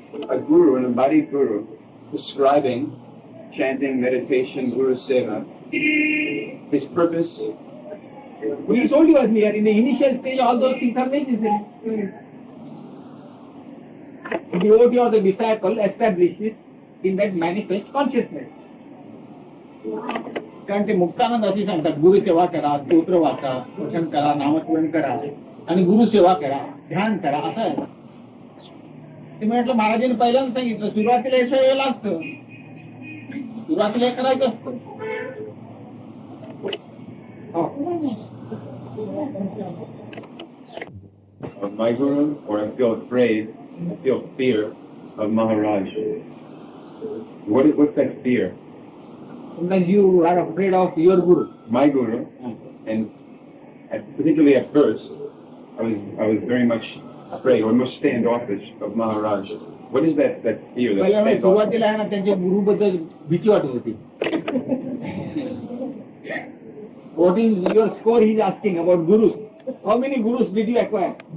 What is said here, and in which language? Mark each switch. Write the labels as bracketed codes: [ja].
[en] A Guru, an embodied Guru, prescribing chanting, meditation, Guru Seva. His purpose. We told you earlier, in the initial stage, all those things are necessary. The devotee or the disciple establishes in that manifest consciousness. [mr] कारण ते मुक्तानंद असे सांगतात, गुरुसेवा करा, स्तोत्र वाचा, पठण करा, नामस्मरण करा आणि गुरुसेवा करा, ध्यान करा, असं आहे. ते म्हटलं महाराजांनी पहिल्यांदा सांगितलं, सुरुवातीला हे सगळं लागतं, सुरुवातीला हे करायचं असतं. [en] Of my Guru, or I feel afraid, I feel fear of Maharaj. What's that fear? Sometimes you are afraid of your Guru. My Guru, and particularly at first, I was very much afraid, or most standoffish of Maharaj. What is that fear? That [mr] पहिल्या [en] standoffish? [mr] सुरुवातीला आहे ना, त्यांच्या गुरुबद्दल भीती वाटत होती. [en] What is your score? He is asking about gurus. How many gurus did you acquire?